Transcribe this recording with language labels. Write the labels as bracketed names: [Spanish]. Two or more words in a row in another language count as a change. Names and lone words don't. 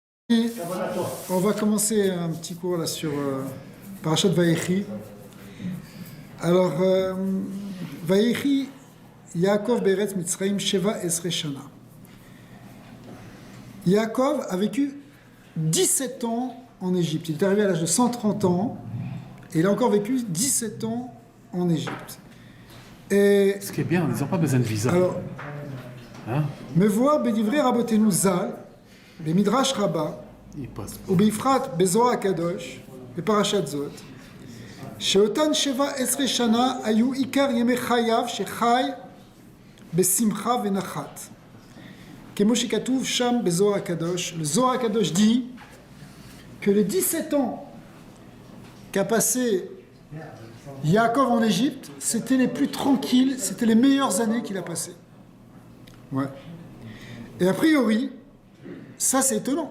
[French] On va commencer un petit cours là sur Parashat Vayechi. [Hebrew] Alors, ויחי, יעקב בארץ מצרים שבע עשרה שנה. [French] Yaakov a vécu 17 ans en Égypte. Il est arrivé à l'âge de 130 ans et il a encore vécu 17 ans en Égypte. Et ce qui est bien, ils n'ont pas besoin de visa. alors, Hein? me voir [Hebrew] בדברי רבותינו ז״ל, [French] le Midrash Rabbah, Ils passent pas. ou [Hebrew] בפרט בזוהר הקדוש, le פרשת זאת, שאותן 17 שנה היו עיקר ימי חייו שחי בשמחה ונחת. כמו שכתוב שם בזוהר הקדוש, [French] le Zohar Kadosh dit que les 17 ans qu'a passé Yaakov en Égypte, c'était les plus tranquilles, c'était les meilleures années qu'il a passées. Ouais. Et a priori, ça c'est étonnant.